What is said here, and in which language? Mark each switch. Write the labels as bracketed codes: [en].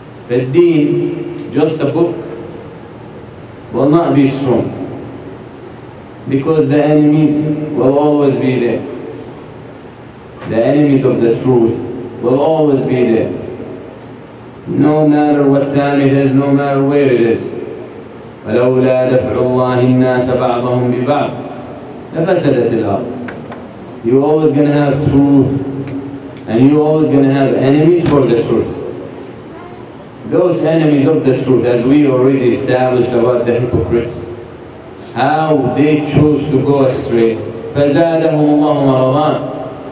[en] فالدين, just a book, will not be strong, because the enemies will always be there. The enemies of the truth will always be there, no matter what time it is, no matter where it is. [ar] ولولا دفع الله الناس بعضهم ببعض لفسدت الأرض. [en] You're always going to have truth, and you're always going to have enemies for the truth. Those enemies of the truth, as we already established about the hypocrites, how they chose to go astray. [ar] فَزَادَهُمُ اللَّهُ مَرَضًا.